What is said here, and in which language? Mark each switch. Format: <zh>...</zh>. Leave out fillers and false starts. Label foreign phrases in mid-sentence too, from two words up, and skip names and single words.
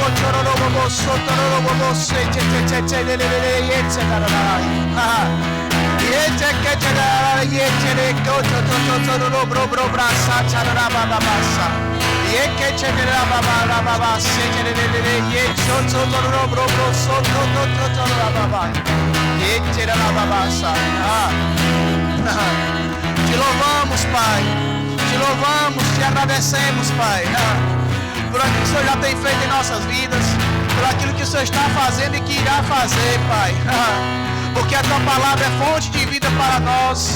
<pt>chororobo sotorobo secherebe yetsarai yetekecherara yeterekotororo brasa charababa yekecherababa secherebe yetsotororo sotorababa Te louvamos, Pai. Te louvamos, te agradecemos, Pai. Por aquilo que o Senhor já tem feito em nossas vidas. Por aquilo que o Senhor está fazendo e que irá fazer, Pai. Porque a Tua palavra é fonte de vida para nós.</pt>